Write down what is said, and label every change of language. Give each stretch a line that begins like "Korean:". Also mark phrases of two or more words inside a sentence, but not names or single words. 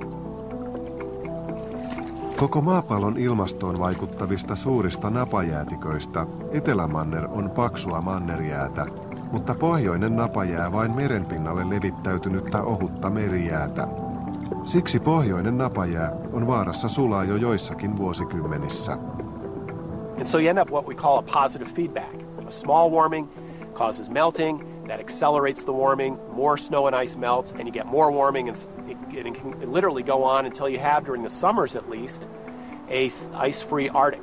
Finnish: Koko maapallon ilmastoon vaikuttavista suurista napajäätiköistä Etelämanner on paksua mannerjäätä, mutta pohjoinen napajää vain merenpinnalle levittäytynyttä ohutta merijäätä. Siksi pohjoinen napajää on vaarassa sulaa jo joissakin vuosikymmenissä.
English: And so you end up what we call a positive feedback. A small warming causes melting, that accelerates the warming, more snow and ice melts, and you get more warming, and it can literally go on until you have, during the summers at least, a ice-free Arctic.